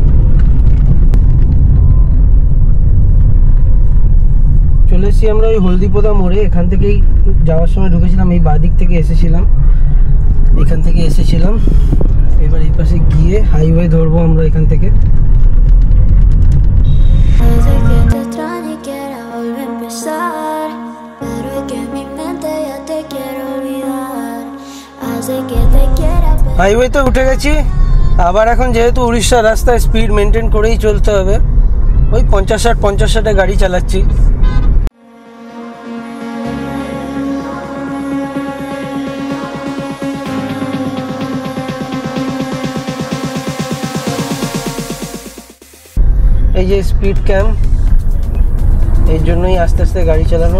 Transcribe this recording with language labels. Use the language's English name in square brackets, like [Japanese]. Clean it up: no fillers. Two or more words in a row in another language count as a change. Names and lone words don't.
[Bangla] চলে এসেছি আমরা ওই হলদিপোদা মোড়ে। এখান থেকেই যাওয়ার সময় ঢুকেছিলাম, এই বাদিক থেকে এসেছিলাম, এখান থেকে এসেছিলাম। এবার এই পাশে গিয়ে হাইওয়ে ধরবো আমরা এখান থেকে। [Spanish] Pero es que mi mente [Bangla] হাইওয়েতে উঠে গেছি। আবার এখন যেহেতু উড়িষ্যার রাস্তায় [English] speed maintain [Bangla] করেই চলতে হবে, ওই 50-60 গাড়ি চালাচ্ছি। এই যে [English] speed camp, [Bangla] এর জন্যই আস্তে আস্তে গাড়ি চালানো।